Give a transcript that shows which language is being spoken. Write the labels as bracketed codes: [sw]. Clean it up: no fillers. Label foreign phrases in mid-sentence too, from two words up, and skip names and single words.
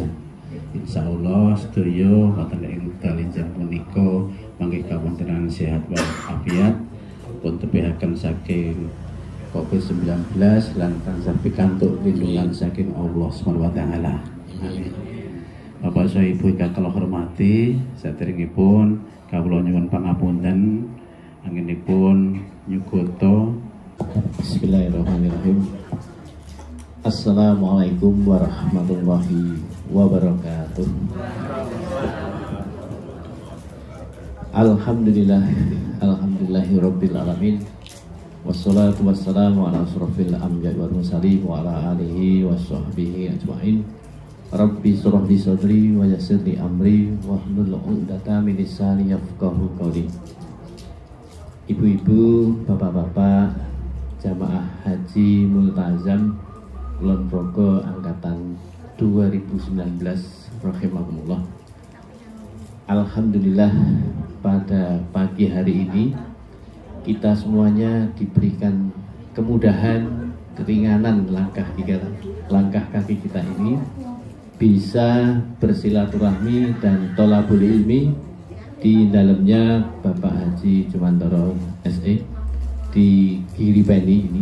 [jv] Insyaallah sedaya wonten ing dalinjang punika mangke kawontenan sehat walafiat pun tebihaken saking COVID-19 lan tansah pikantuk lindungan saking Allah [ar] سبحانه وتعالى. [jv] Amin. Bapak Sohibu ingkang kula hormati, saderengipun kawula nyuwun pangapunten anggenipun nyugoto. [ar] بسم الله الرحمن الرحيم. السلام عليكم ورحمة الله وبركاته. الحمد لله رب العالمين. والصلاة والسلام على أشرف الأنبياء والمرسلين وعلى آله وصحبه أجمعين. رب اشرح لي صدري ويسر لي أمري واحلل عقدة من لساني يفقهوا قولي. [id] Ibu-ibu, bapak-bapak, jamaah haji multazam Kulon Progo angkatan 2019 rahimakumullah. Alhamdulillah pada pagi hari ini kita semuanya diberikan kemudahan, keringanan langkah kaki kita ini bisa bersilaturahmi dan [ar] طلب العلم [id] di dalamnya Bapak Haji Jumantoro SE di Giripeni ini.